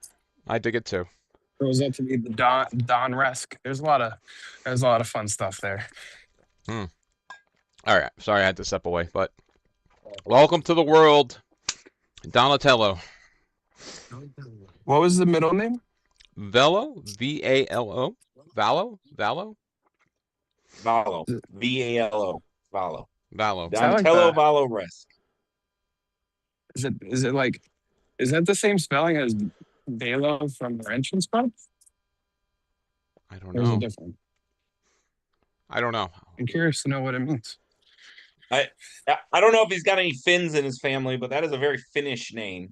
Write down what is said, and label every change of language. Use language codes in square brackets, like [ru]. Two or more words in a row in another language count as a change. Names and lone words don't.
[en] I dig it too. Grows up to be the Don Resk. There's a lot of fun stuff there. All right. Sorry I had to step away, but welcome to the world, Donatello. What was the middle name? Velo, V-A-L-O, Valo, Valo, V-A-L-O, Valo. Valo. Donatello Valoresk. Is that the same spelling as Velo from Wrench and Spot? I don't Or is it know. different? I don't know. I'm curious to know what it means. I don't know if he's got any Finns in his family, but that is a very Finnish name.